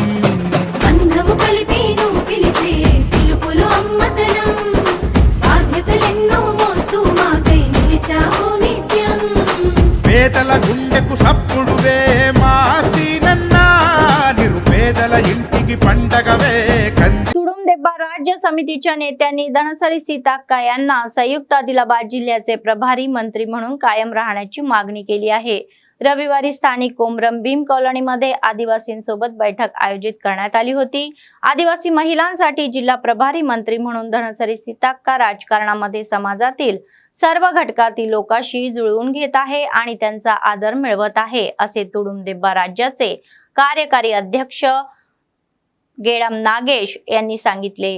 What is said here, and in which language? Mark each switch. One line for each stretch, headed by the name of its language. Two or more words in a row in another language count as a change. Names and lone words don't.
Telugu: బంధము కలిపి నువ్వు పిలిసే పిలుపులు అమ్మతనం బాధ్యతలెన్నో మోస్తూ మాకై నిలిచావు నిత్యం పేదల గుండెకు సప్పుడువే మా సీనన్న నిరుపేదల ఇంటికి పండు ఉండగవే కంది
Marathi: तुडुंबदेब्बा राज्य समितीच्या नेत्यांनी धनसरी सीताक्का यांना संयुक्त आदिलाबाद जिल्ह्याचे प्रभारी मंत्री म्हणून कायम राहण्याची मागणी केली आहे। रविवारी स्थानिक कोमरम भीम कॉलनीमध्ये आदिवासींसोबत बैठक आयोजित करण्यात आली होती। आदिवासी महिलांसाठी जिल्हा प्रभारी मंत्री म्हणून धनसरी सीताक्का राजकारणामध्ये समाजातील सर्व घटकातील लोकांशी जुळवून घेत आहे आणि त्यांचा आदर मिळवत आहे, असे तुडुंबदेब्बा राज्याचे कार्यकारी अध्यक्ष गेडम नागेश यांनी सांगितले।